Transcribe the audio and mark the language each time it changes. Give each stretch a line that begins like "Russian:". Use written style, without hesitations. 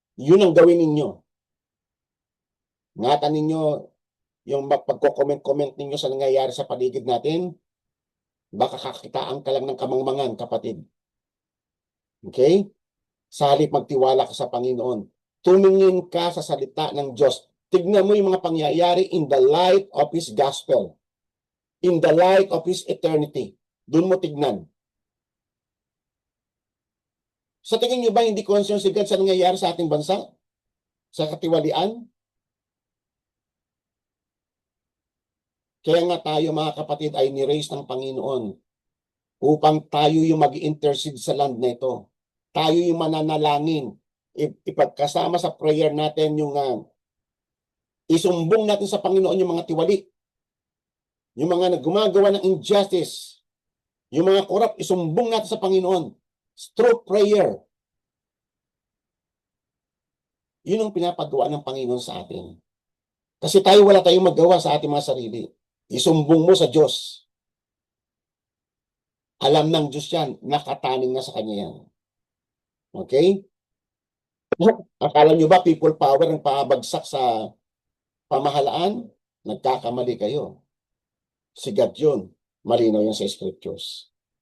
Filipino: Yun ang gawin ninyo. Ngatan ninyo yung pagko-comment-comment ninyo sa nangyayari sa paligid natin, baka kakitaan ka lang ng kamangmangan, kapatid. Okay? Sa halip magtiwala ka sa Panginoon. Tumingin ka sa salita ng Diyos. Tignan mo yung mga pangyayari
English: in the light of His gospel. In the light of His eternity.
Filipino: Doon mo tignan. Sa tingin niyo ba hindi concerned si God sa nangyayari sa ating bansa? Sa katiwalian? Kaya nga tayo mga kapatid ay ni-raise ng Panginoon upang tayo yung mag-intercede sa land na ito. Tayo yung mananalangin. Ipagkasama sa prayer natin yung isumbong natin sa Panginoon yung mga tiwali. Yung mga gumagawa ng injustice. Yung mga corrupt, isumbong natin sa Panginoon.
English: Through prayer.
Filipino: Yun ang pinapagawa ng Panginoon sa atin. Kasi tayo wala tayong magawa sa ating mga sarili. Isumbong mo sa Diyos. Alam ng Diyos yan, nakataning na sa Kanya yan. Okay? Akala nyo ba people power ang pabagsak sa pamahalaan? Nagkakamali kayo. Si God yun. Malinaw yan sa scriptures.